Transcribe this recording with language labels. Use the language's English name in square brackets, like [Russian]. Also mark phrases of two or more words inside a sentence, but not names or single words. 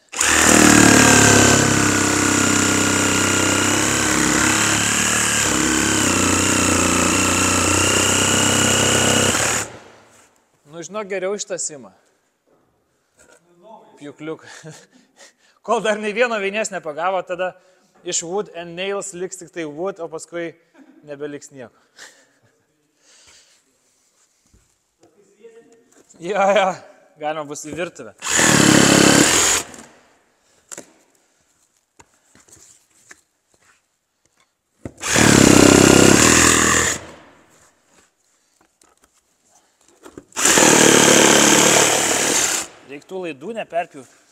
[Lithuanian] Nu, žinok, geriau iš tą simą. Pjūkliuk. Kol dar nei vieno vinies nepagavo, tada iš [English] wood and nails [Lithuanian] liks tik tai wood, o paskui nebeliks nieko. Ja, galima bus į virtuvę. Reiktų laidų neperpjūt.